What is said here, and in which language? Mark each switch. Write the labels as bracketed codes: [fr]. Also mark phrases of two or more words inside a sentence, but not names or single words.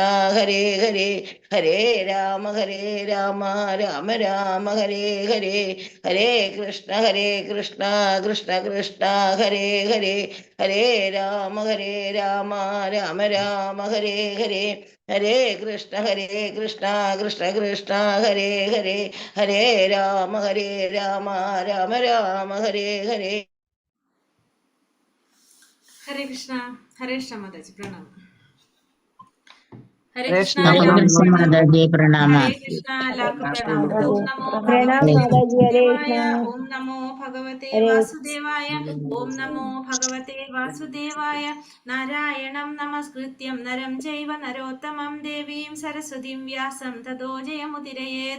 [sa] ഹരേ ഹരേ ഹരേ രാമ രാമ രാമ ഹരേ ഹരേ ഹരേ കൃഷ്ണ കൃഷ്ണ കൃഷ്ണ ഹരേ ഹരേ ഹരേ രാമ രാമ രാമ ഹരേ ഹരേ ഹരേ കൃഷ്ണ കൃഷ്ണ ഹരേ ഹരേ ഹരേ രാമ രാമ ഹരേ ഹരേ. [ml] ഹരേ കൃഷ്ണ. ഹരേ കൃഷ്ണ മാതാജി പ്രണാമം. ഹരേ കൃഷ്ണ മാതാജി പ്രണാമം. ഹരേ കൃഷ്ണ എല്ലാവർക്കും പ്രണാമം. [sa] ഓം നമോ ഭഗവതേ വാസുദേവായ. ഓം നമോ ഭഗവതേ വാസുദേവായ. നാരായണം നമസ്കൃത്യം നരം ചൈവ നരോത്തമം ദേവീം സരസ്വതീം വ്യാസം തതോ ജയമുദിരയേത്.